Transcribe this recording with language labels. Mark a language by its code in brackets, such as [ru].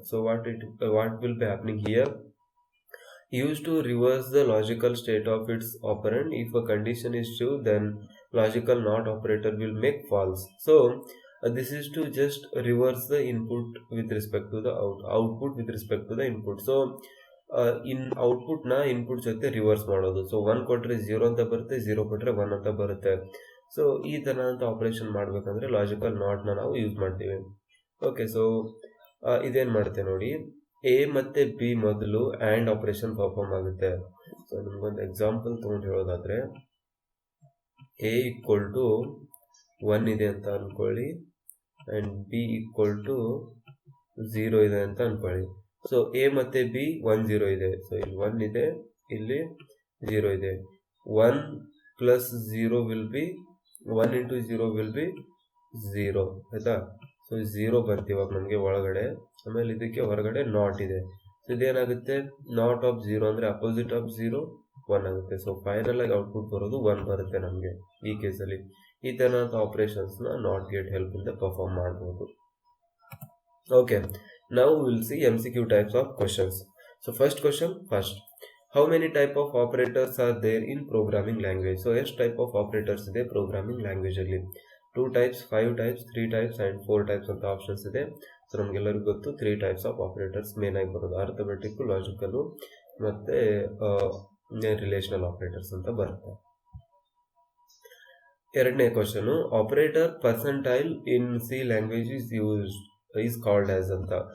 [en] So what will be happening here? Used to reverse the logical state of its operand. If a condition is true, then logical NOT operator will make false. So this is to just reverse the input with respect to the output with respect to the input. [kn] So in output na input ಜೊತೆ reverse ಮಾಡೋದು. So 1 ಕೊಟ್ಟರೆ 0 ಅಂತ ಬರುತ್ತೆ, 0 ಕೊಟ್ಟರೆ 1 ಅಂತ ಬರುತ್ತೆ. So ಈ ಥರ ಅಂತ ಆಪರೇಷನ್ ಮಾಡಬೇಕಂದ್ರೆ ಲಾಜಿಕಲ್ ನಾಟ್ನ ನಾವು ಯೂಸ್ ಮಾಡ್ತೀವಿ. ಓಕೆ, ಸೊ ಇದೇನು ಮಾಡುತ್ತೆ ನೋಡಿ, ಎ ಮತ್ತು ಬಿ ಮೊದಲು ಆ್ಯಂಡ್ ಆಪರೇಷನ್ ಪರ್ಫಾರ್ಮ್ ಆಗುತ್ತೆ. ಸೊ ನಿಮ್ಗೊಂದು ಎಕ್ಸಾಂಪಲ್ ತೊಗೊಂಡು ಹೇಳೋದಾದರೆ, ಎ ಈಕ್ವಲ್ ಟು 1 ಇದೆ ಅಂತ ಅಂದ್ಕೊಳ್ಳಿ, ಆ್ಯಂಡ್ ಬಿ ಈಕ್ವಲ್ ಟು 0 ಇದೆ ಅಂತ ಅಂದ್ಕೊಳ್ಳಿ. ಸೊ ಎ ಮತ್ತು ಬಿ 1 0 ಇದೆ. ಸೊ ಇಲ್ಲಿ 1 ಇದೆ, ಇಲ್ಲಿ 0 ಇದೆ. [en] 1 plus 0 will be 1 into 0 will be 0, ಆಯಿತಾ? [kn] ಸೊ 0 ಬಂತು ಇವಾಗ ನಮಗೆ ಒಳಗಡೆ. ಆಮೇಲೆ ಇದಕ್ಕೆ ಹೊರಗಡೆ ನಾಟ್ ಇದೆ. ಸೊ ಇದೇನಾಗುತ್ತೆ, ನಾಟ್ ಆಫ್ 0 ಅಂದರೆ ಅಪೋಸಿಟ್ ಆಫ್ 0 1 ಆಗುತ್ತೆ. ಸೊ ಫೈನಲ್ ಆಗಿ ಔಟ್ಪುಟ್ ಬರೋದು 1 ಬರುತ್ತೆ ನಮಗೆ ಈ ಕೇಸಲ್ಲಿ. ಈ ಥರದ ಆಪರೇಷನ್ಸ್ನ ನಾಟ್ ಗೇಟ್ ಹೆಲ್ಪಿಂದ ಪರ್ಫಾರ್ಮ್ ಮಾಡ್ಬೋದು. [en] Okay, now we will see MCQ types of questions. So first question, how many type of operators are there in programming language? [kn] So ಎಷ್ಟು type of operators ಇದೆ programming language ಅಲ್ಲಿ? 2 types, 5 types, 3 types and 4 types ಅಂತ options ಇದೆ. So ನಮಗೆಲ್ಲರಿಗೂ ಗೊತ್ತು 3 types of operators main ಆಗಿ ಬರೋದು, arithmetic, logical ಮತ್ತೆ ರಿಲೇಷನಲ್ ಆಪರೇಟರ್ಸ್ ಅಂತ ಬರುತ್ತೆ. ಎರಡನೇ question, [en] Operator percentile in C language is called as ಅಂತ.